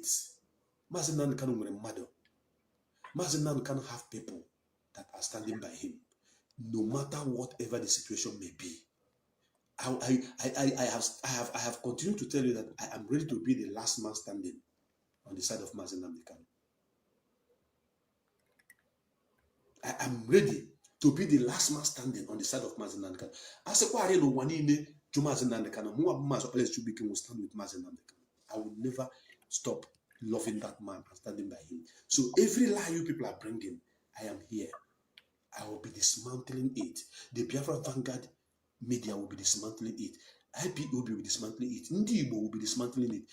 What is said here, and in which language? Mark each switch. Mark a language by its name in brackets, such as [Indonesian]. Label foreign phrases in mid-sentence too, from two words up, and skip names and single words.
[Igbo] Mazi Nnamdi Kanu nwere mmadụ. [English] Mazi Nnamdi Kanu have people that are standing by him, no matter whatever the situation may be. I have continued to tell you that I am ready to be the last man standing on the side of Mazi Nnamdi Kanu. I am ready to be the last man standing on the side of Mazi Nnamdi Kanu. As a quarry no one in to Mazi Nnamdi Kanu, will stand with Mazi Nnamdi Kanu. I will never stop loving that man and standing by him. So every lie you people are bringing, I am here. I will be dismantling it. The Biafra Vanguard media will be dismantling it. IPO will be dismantling it. Ndibo will be dismantling it.